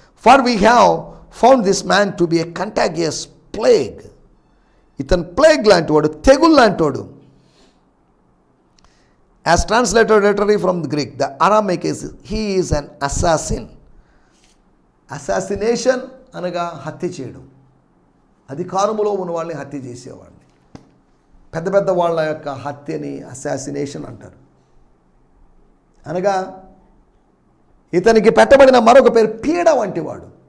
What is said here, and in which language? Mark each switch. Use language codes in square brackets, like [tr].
[en] For we have found this man to be a contagious plague. [te] ఇతను plague లాంటి వాడు, తెగులు లాంటి వాడు. [en] As translated literally from the Greek, the Aramaic is he is an assassin. [te] Assassination అనగా హత్య చేయడం, అధికారములో ఉన్న వాళ్ళని హత్య చేసేవాడిని. పెద్ద పెద్ద వాళ్ళ యొక్క హత్యని అసాసినేషన్ అంటారు. అనగా ఇతనికి పెట్టబడిన మరొక పేరు పీడ వంటి వాడు.